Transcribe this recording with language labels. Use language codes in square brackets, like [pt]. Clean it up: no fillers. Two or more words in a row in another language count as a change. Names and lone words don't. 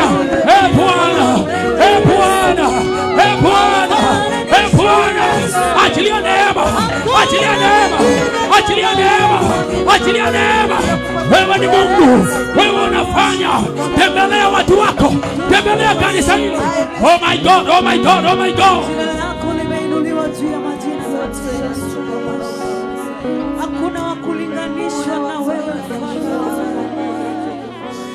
[sw] Bwana, Bwana, Bwana, Bwana, achilia neema, achilia neema, achilia neema, achilia neema. Wewe ni Mungu, wewe unafanya. Tembelea watu wako, tembelea kanisa hili. [en] Oh my God, oh my God, oh my God. [sw] Hakuna wa kulinganisha na wewe.